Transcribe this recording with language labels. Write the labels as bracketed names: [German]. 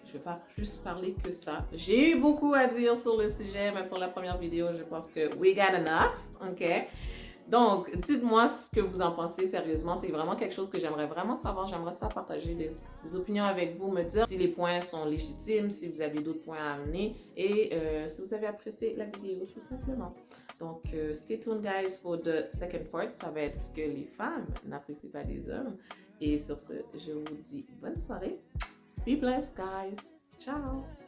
[French] Je vais pas plus parler que ça. J'ai eu beaucoup à dire sur le sujet, mais pour la première vidéo, je pense que [English] we got enough, ok? [French] Donc, dites-moi ce que vous en pensez sérieusement. C'est vraiment quelque chose que j'aimerais vraiment savoir. J'aimerais ça partager des opinions avec vous, me dire si les points sont légitimes, si vous avez d'autres points à amener et si vous avez apprécié la vidéo, tout simplement. [English] Donc, stay tuned, guys, for the second part. [French] Ça va être ce que les femmes n'apprécient pas des hommes. Et sur ce, je vous dis bonne soirée. [English] Be blessed, guys. [French] Ciao.